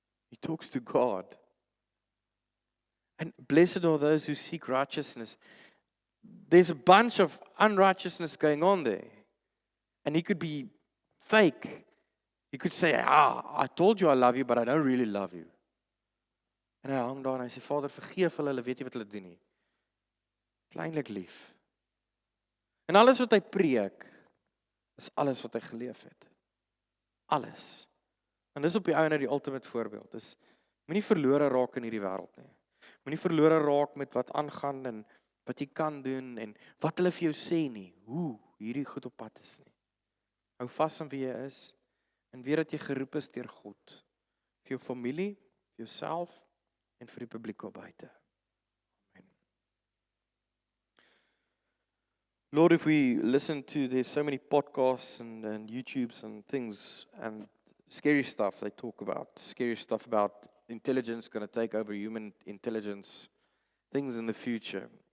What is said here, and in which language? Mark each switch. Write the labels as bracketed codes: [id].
[en] He talks to God. And blessed are those who seek righteousness. There's a bunch of unrighteousness going on there. And he could be fake. He could say, I told you I love you, but I don't really love you. [af] En hy hang daar en hy sê, Vader, vergeef hulle weet nie wat hulle doen nie. Kleinlik lief. En alles wat hy preek, is alles wat hy geleef het. Alles. En dis op die einde die ultimate voorbeeld. Dis, moenie verlore raak in hierdie wêreld nie. Moenie verlore raak met wat aangaan en wat jy kan doen en wat hulle vir jou sê nie. Hoe hierdie goed op pad is nie. Hou vas aan wie jy is en weet dat jy geroep is deur God. Vir jou familie, vir jouself en vir die publiek op buite. Amen. [en] Lord, if we listen to, there's so many podcasts and YouTubes and things and scary stuff they talk about. Scary stuff about intelligence going to take over human intelligence, things in the future.